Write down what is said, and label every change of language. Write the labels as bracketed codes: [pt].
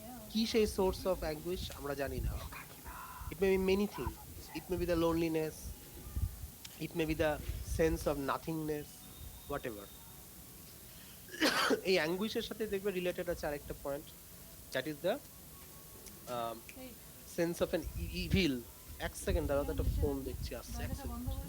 [bn] কি সেই source of anguish আমরা জানি না। [en] It may be many things. It may be the loneliness, it may be the sense of nothingness, whatever. [bn] এই অ্যাঙ্গুইশের সাথে দেখবে রিলেটেড আছে আরেকটা point, [en] That is the sense of an evil. [bn] এক সেকেন্ড দাঁড়াও, একটা ফোন দেখছি, আসছে এক সেকেন্ড।